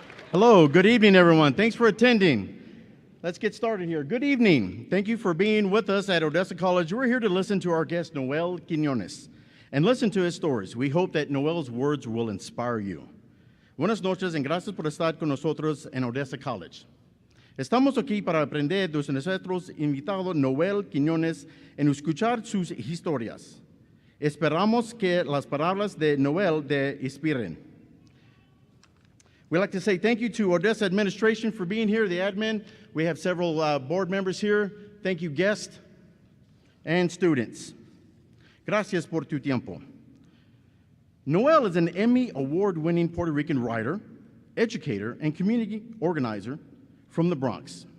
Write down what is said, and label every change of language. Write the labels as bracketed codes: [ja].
[en] Hello, good evening, everyone. Thanks for attending. Let's get started here. Good evening. Thank you for being with us at Odessa College. We're here to listen to our guest, Noel Quinones, and listen to his stories. We hope that Noel's words will inspire you. [es] Buenas noches, and gracias por estar con nosotros en Odessa College. Estamos aquí para aprender de nuestro invitado Noel Quinones en escuchar sus historias. Esperamos que las palabras de Noel te inspiren. [en] We'd like to say thank you to Odessa administration for being here, the admin. We have several board members here. Thank you, guests and students. [es] Gracias por tu tiempo. [en] Noel is an Emmy award-winning Puerto Rican writer, educator, and community organizer from the Bronx.